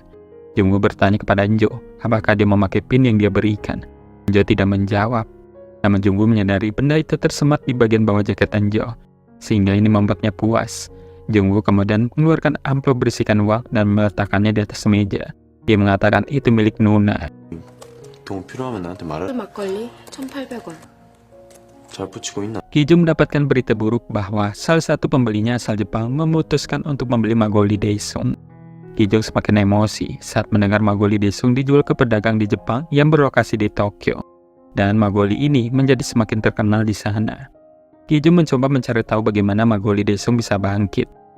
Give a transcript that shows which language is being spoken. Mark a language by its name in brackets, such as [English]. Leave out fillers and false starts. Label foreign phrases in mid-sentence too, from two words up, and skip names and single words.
[Indonesian] Jungwoo bertanya kepada Enjo, apakah dia memakai pin yang dia berikan. Enjo tidak menjawab. Namun Jungwoo menyadari benda itu tersemat di bagian bawah jaket Enjo, sehingga ini membuatnya puas. Jungwoo kemudian mengeluarkan amplop berisikan uang dan meletakkannya di atas meja. Dia mengatakan itu milik Nuna. [Korean] 돈 필요하면 나한테 말해. 막걸리 1,800원. 잘 붙이고 있나? [Indonesian] Ki-jung mendapatkan berita buruk bahwa salah satu pembelinya asal Jepang memutuskan untuk membeli Magoli Daesung. Ki-jung semakin emosi saat mendengar Magoli Daesung dijual ke pedagang di Jepang yang berlokasi di Tokyo. Dan Magoli ini menjadi semakin terkenal di sana. Ki-jung mencoba mencari tahu bagaimana Magoli Daesung bisa bangkit.